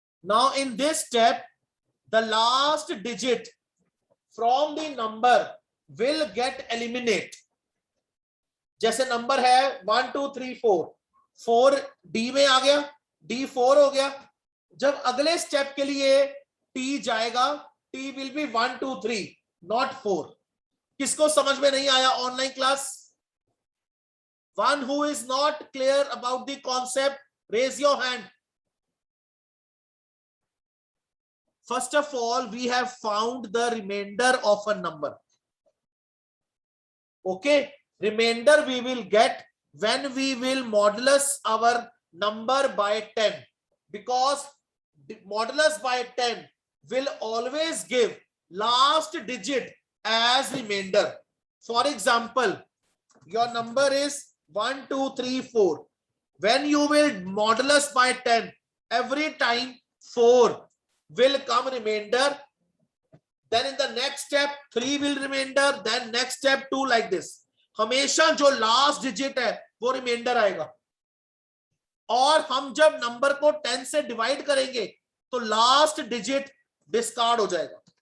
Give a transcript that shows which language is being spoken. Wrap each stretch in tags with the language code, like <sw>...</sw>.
<en>Now in this step, the last digit from the number will get eliminated.</en> <hi>जैसे number है 1 2 3 4, 4 D में आ गया, D 4 हो गया. जब अगले स्टेप के लिए टी जाएगा,</hi> <en>T will be 1 2 3 not 4.</en> <hi>किसको समझ में नहीं आया online class?</hi> <en>One who is not clear about the concept, raise your hand. First of all, we have found the remainder of a number. Okay, remainder we will get when we will modulus our number by 10, because the modulus by 10 will always give last digit as remainder. For example, your number is 1 2 3 4. When you will modulus by 10, every time 4 will come remainder, then in the next step 3 will remainder, then next step 2, like this.</en> <hi>हमेशा जो last digit है वो reminder आएगा, और हम जब number को 10 से डिवाइड करेंगे तो लास्ट डिजिट डिस्कार्ड हो जाएगा.</hi>